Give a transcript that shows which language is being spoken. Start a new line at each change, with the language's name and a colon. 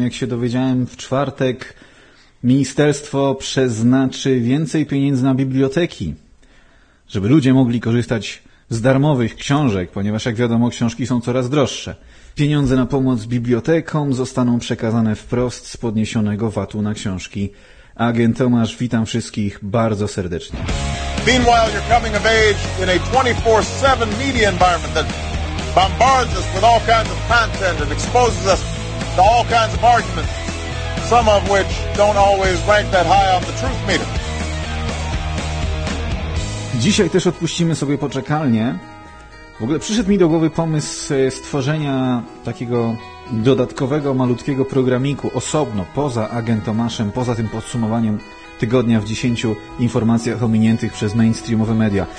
Polish: Jak się dowiedziałem w czwartek, ministerstwo przeznaczy więcej pieniędzy na biblioteki, żeby ludzie mogli korzystać z darmowych książek, ponieważ jak wiadomo, książki są coraz droższe. Pieniądze na pomoc bibliotekom zostaną przekazane wprost z podniesionego VAT-u na książki. Agent Tomasz, witam wszystkich bardzo serdecznie.
English: Meanwhile, you're coming of age in a 24/7 media environment that bombards us with all kinds of content and exposes us to all kinds of arguments, some of which don't always rank that high on the truth meter.
Polish: Dzisiaj też odpuścimy sobie poczekalnię. W ogóle przyszedł mi do głowy pomysł stworzenia takiego dodatkowego, malutkiego programiku osobno, poza Agent Tomaszem, poza tym podsumowaniem tygodnia w 10 informacjach ominiętych przez mainstreamowe media.